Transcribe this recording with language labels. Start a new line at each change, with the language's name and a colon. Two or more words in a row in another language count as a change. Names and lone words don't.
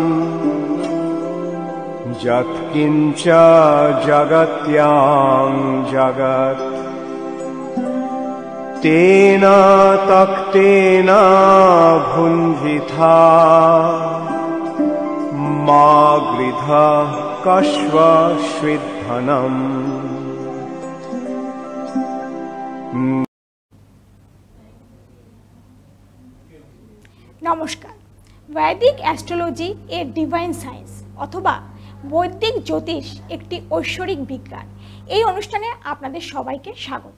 Sanskrit: यत्किञ्च जगत्यां जगत् तेन तक्तेन भुञ्जिथा मा गृधः कश्वश्विद्धनम्।
Bangla: নমস্কার।
English: Vedic astrology a divine science
Bangla: অথবা বৈদিক জ্যোতিষ একটি ঐশ্বরিক বিজ্ঞান, এই অনুষ্ঠানে আপনাদের সবাইকে স্বাগত।